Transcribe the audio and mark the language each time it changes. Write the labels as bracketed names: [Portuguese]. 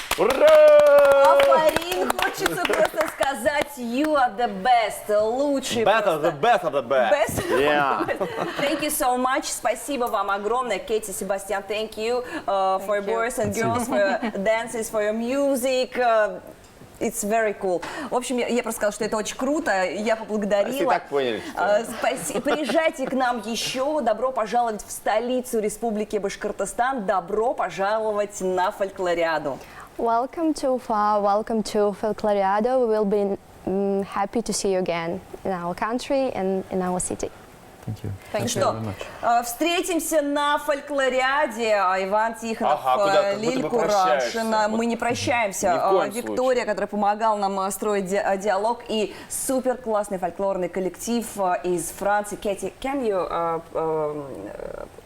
[Russian] А Фарин, хочется просто сказать, [English] you are the best, [Russian] лучший. [English] Better, [Russian] просто. [English] the best of the best. Best? Yeah. Thank you so much. [Russian] Спасибо вам огромное. [English] Кэти, Себастьян, thank you for you. boys and girls, for your dances, for your music. It's very cool. [Russian] В общем, я просто сказала, что это очень круто. Я поблагодарила. Все так поняли, что... Приезжайте к нам еще. Добро пожаловать в столицу Республики Башкортостан. Добро пожаловать на фольклориаду. [English] Welcome to Ufa, welcome to Folkloriado. We will be happy to see you again in our country and in our city. Thank you. [Russian] Ну [English] Thank you [Russian] что, [English] very much. [Russian] встретимся на фольклориаде. Иван Тихонов, Ага, куда, как будто Лиль бы Курашина. прощаешься. Мы не прощаемся. Ни в коем Виктория, которая помогала нам строить диалог, и супер классный фольклорный коллектив из Франции. [English] Кэти, can you say